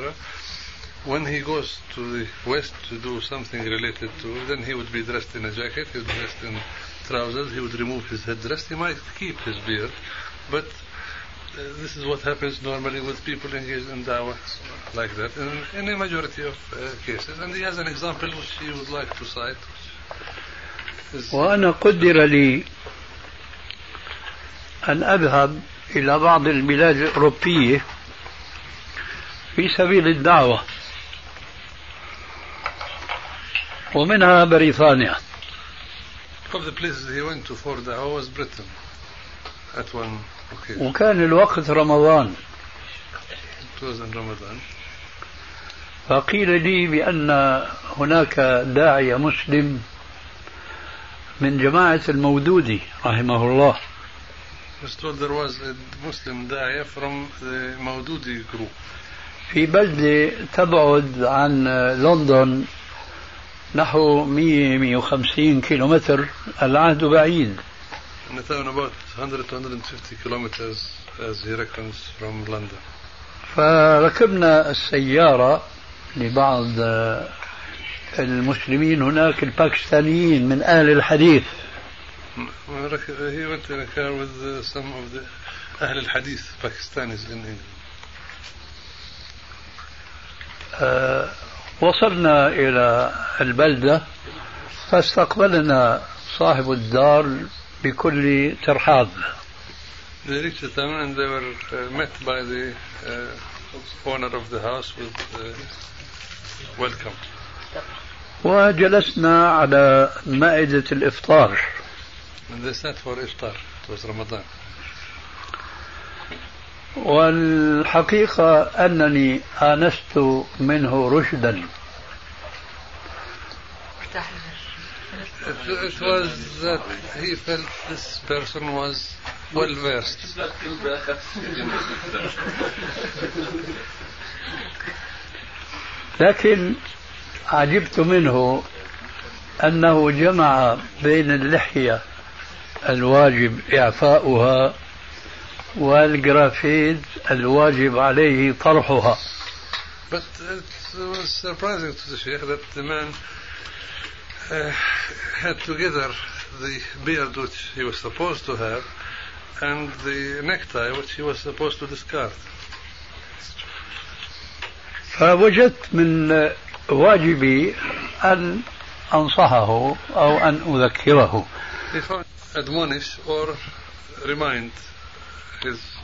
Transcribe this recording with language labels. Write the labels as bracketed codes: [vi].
[en] When he goes to the West to do something related to, then he would be dressed in a jacket, he would be dressed in trousers, he would remove his headdress, he might keep his beard, but this is what happens normally with people engaged in da'wah like that in a majority of cases. And he has an example which he would like to cite. [ar] وأنا قدر لي أن أذهب إلى بعض البلاد الأوروبية في سبيل الدعوة، ومنها بريطانيا. [en] Of the places he went to for the hour was Britain at one occasion. [ar] وكان الوقت رمضان. [en] It was in Ramadan. [ar] فقيل لي بأن هناك داعية مسلم من جماعة المودودي رحمه الله. [en] I was told there was a Muslim da'iya from the Maududi group. [ar] في بلدة تبعد عن لندن نحو 150 كيلومتر، العهد بعيد. [en] And it's about 100-150 kilometers as he reckons from London. [ar] فركبنا السيارة لبعض المسلمين هناك الباكستانيين من أهل الحديث. [en] He went in a car with some of the أهل الحديث Pakistanis in England. [ar] وصلنا إلى البلدة فاستقبلنا صاحب الدار بكل ترحاب. [en] They reached the town and they were met by the owner of the house with welcome. [ar] وجلسنا على مائدة الإفطار. [en] And they sat for iftar. It was Ramadan. [ar] والحقيقة أنني آنست منه رشدا. [en] It was that he felt this person was well versed. [ar] لكن عجبت منه أنه جمع بين اللحية الواجب إعفاؤها والجرافيت الواجب عليه طرحها. [en] But it was surprising to the Sheikh that the man had together the beard which he was supposed to have and the necktie which he was supposed to discard. [ar] فوجدت من واجبي أن أنصحه أو أن أذكره. [en] If I admonish or remind his